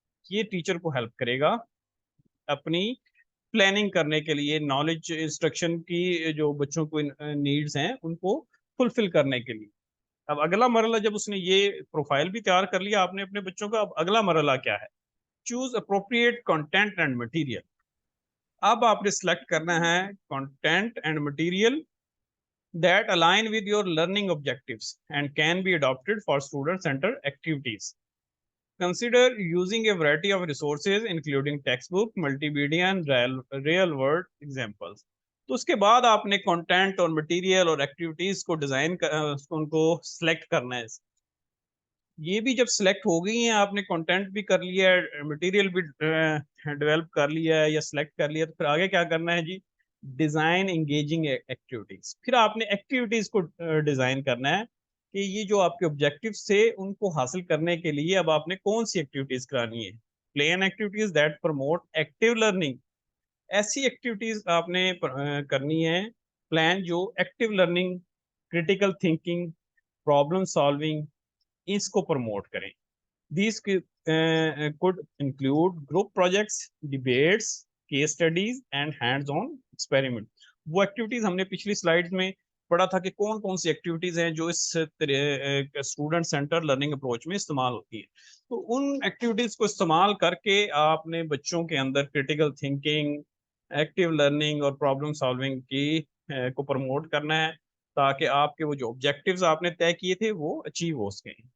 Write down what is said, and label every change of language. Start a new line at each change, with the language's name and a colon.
Urdu: یہ ٹیچر کو ہیلپ کرے گا اپنی پلاننگ کرنے کے لیے, نالج انسٹرکشن کی جو بچوں کو نیڈز ہیں ان کو فلفل کرنے کے لیے. اب اگلا مرحلہ, جب اس نے یہ پروفائل بھی تیار کر لیا آپ نے اپنے بچوں کا, اب اگلا مرحلہ کیا ہے؟
English: Choose appropriate content and material.
Urdu: اب آپ نے سلیکٹ کرنا ہے
English: Content and material that align with your learning objectives and can be adopted for student-centered activities. Consider using a variety of resources including textbook, multimedia and real-world examples.
Urdu: تو اس کے بعد آپ نے کنٹینٹ اور مٹیریل اور activities کو design ان کو select کرنا ہے. یہ بھی جب سلیکٹ ہو گئی ہیں, آپ نے کنٹینٹ بھی کر لیا ہے, مٹیریل بھی ڈیولپ کر لیا ہے یا سلیکٹ کر لیا, تو پھر آگے کیا کرنا ہے جی؟
English: Design engaging activities.
Urdu: پھر آپ نے ایکٹیویٹیز کو ڈیزائن کرنا ہے کہ یہ جو آپ کے آبجیکٹیوز تھے ان کو حاصل کرنے کے لیے اب آپ نے کون سی ایکٹیویٹیز کرانی ہے.
English: Plan activities that promote active learning.
Urdu: ایسی ایکٹیویٹیز آپ نے کرنی ہے پلان جو active learning, critical thinking, problem solving, اس کو پروموٹ کریں.
English: These could include group projects, debates, case studies and hands-on experiment.
Urdu: وہ ایکٹیویٹیز ہم نے پچھلی سلائیڈ میں پڑھا تھا کہ کون کون سی ایکٹیویٹیز ہیں جو اس اسٹوڈنٹ سینٹر لرننگ اپروچ میں استعمال ہوتی ہیں. تو ان ایکٹیویٹیز کو استعمال کر کے آپ نے بچوں کے اندر کریٹیکل تھنکنگ, ایکٹیو لرننگ اور پرابلم سالونگ کی کو پروموٹ کرنا ہے تاکہ آپ کے وہ جو آبجیکٹیوز آپ نے طے کیے تھے وہ اچیو ہو سکیں.